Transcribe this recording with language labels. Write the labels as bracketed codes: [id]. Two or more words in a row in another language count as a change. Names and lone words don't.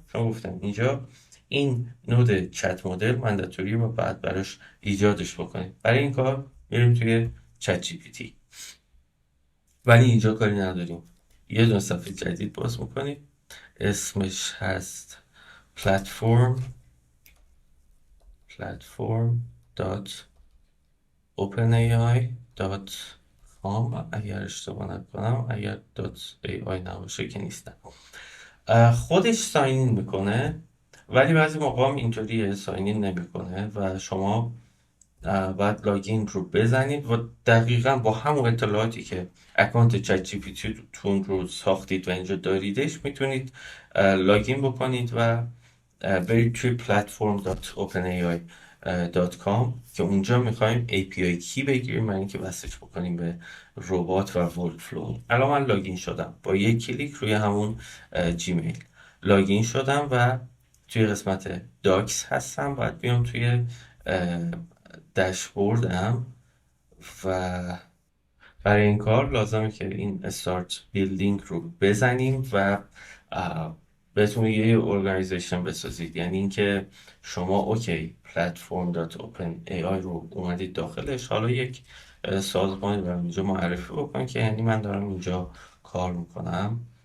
[fa] چون گفتم اینجا این [en] node chat model mandatory [fa] و بعد براش ایجادش بکنیم. برای این کار میریم توی چت جی پی تی، ولی اینجا کاری نداریم. یه دونه صفحه جدید باز میکنیم، اسمش هست platform.openai.com اگر اشتباه نکنم، اگر .ai نباشه که نیستم. خودش ساین میکنه، ولی بعضی موقع هم اینطوریه ساین نمیکنه و شما باید لاگین رو بزنید و دقیقا با همون اطلاعاتی که اکانت چت جی پی تی تون رو ساختید و اینجا داریدش میتونید لاگین بکنید و برید توی platform.openai.com که اونجا میخوایم [en] API key [fa] بگیریم برای اینکه وصلش بکنیم به ربات و ورکفلو. الان من لاگین شدم با یک کلیک روی همون جیمیل لاگین شدم و توی قسمت داکس هستم. باید بیام توی داشبوردم و برای این کار لازمه که این [en] start building [fa] رو بزنیم و بهتون میگه یه ارگانیزیشن بسازید، یعنی اینکه شما اوکی platform.openai رو اومدید داخلش، حالا یک سازمانی رو اینجا معرفی بکن که یعنی من دارم اینجا کار میکنم.